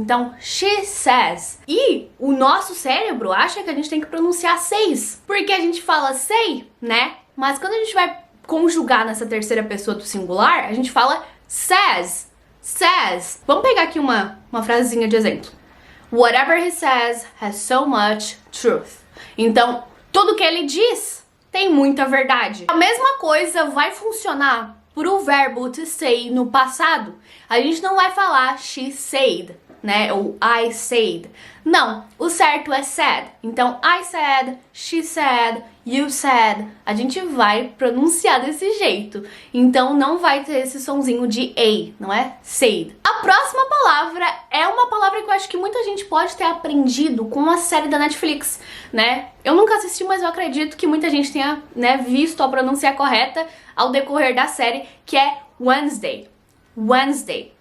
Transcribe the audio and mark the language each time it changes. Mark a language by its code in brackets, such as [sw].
[pt] Então, she says. E o nosso cérebro acha que a gente tem que pronunciar says, porque a gente fala say, né? Mas quando a gente vai conjugar nessa terceira pessoa do singular, a gente fala says. Says. Vamos pegar aqui uma frasezinha de exemplo. [en] Whatever he says has so much truth. [pt] Então, tudo que ele diz tem muita verdade. A mesma coisa vai funcionar pro verbo to say no passado. A gente não vai falar [en] she said, [pt] né, ou [en] I said. [pt] Não, o certo é said. [en] Então, I said, she said, you said. [pt] A gente vai pronunciar desse jeito. Então, não vai ter esse sonzinho de A, não é? Said. A próxima palavra é uma palavra que eu acho que muita gente pode ter aprendido com a série da Netflix, né? Eu nunca assisti, mas eu acredito que muita gente tenha, né, visto a pronúncia correta ao decorrer da série, que é Wednesday. Wednesday.